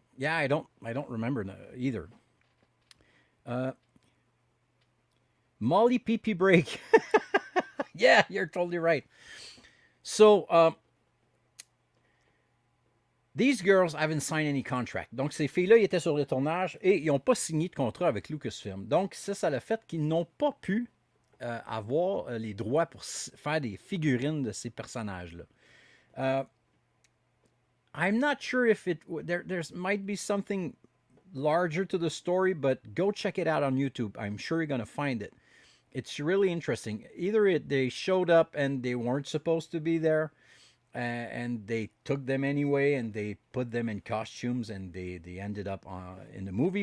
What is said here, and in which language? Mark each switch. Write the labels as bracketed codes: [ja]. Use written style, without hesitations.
[en] Yeah, I don't remember either. Uh, Molly Pee Pee Break. Yeah, you're totally right. So these girls haven't signed any contract. [fr] Donc ces filles-là, ils étaient sur le tournage et ils n'ont pas signé de contrat avec Lucasfilm. Donc ça l'a fait qu'ils n'ont pas pu avoir les droits pour faire des figurines de ces personnages-là. [en] Uh, I'm not sure if there's might be something larger to the story, but go check it out on YouTube. I'm sure you're gonna find it. It's really interesting. Either they showed up and they weren't supposed to be there, and they took them anyway, and they put them in costumes, and they ended up in the movie.